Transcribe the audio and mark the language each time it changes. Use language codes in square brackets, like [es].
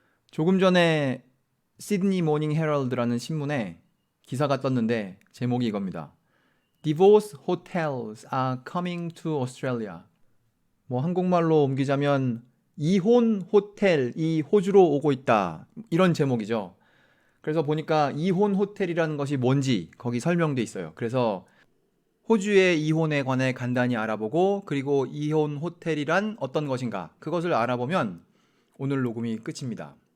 [ko] 조금 전에 시드니 모닝 헤럴드라는 신문에 기사가 떴는데 제목이 이겁니다. [en] Divorce hotels are coming to Australia. [ko] 한국말로 옮기자면 이혼 호텔이 호주로 오고 있다. 이런 제목이죠. 그래서 보니까 이혼 호텔이라는 것이 뭔지 거기 설명돼 있어요. 그래서 호주의 이혼에 관해 간단히 알아보고 그리고 이혼 호텔이란 어떤 것인가 그것을 알아보면 오늘 녹음이 끝입니다.